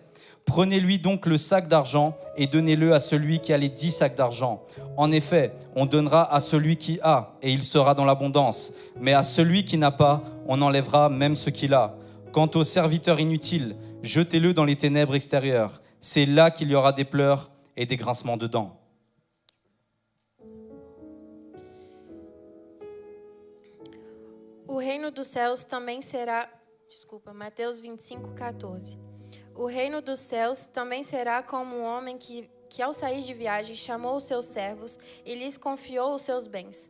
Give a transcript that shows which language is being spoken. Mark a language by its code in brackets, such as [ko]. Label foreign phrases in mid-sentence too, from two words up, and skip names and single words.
[fr] Prenez-lui donc le sac d'argent et donnez-le à celui qui a les 10 sacs d'argent. En effet, on donnera à celui qui a, et il sera dans l'abondance. Mais à celui qui n'a pas, on enlèvera même ce qu'il a. Quant au serviteur inutile, jetez-le dans les ténèbres extérieures. C'est là qu'il y aura des pleurs et des grincements de dents. » [pt] O reino dos céus também será... Desculpa, Mateus 25:14. O reino dos céus também será como um homem que ao sair de viagem chamou os seus servos e lhes confiou os seus bens.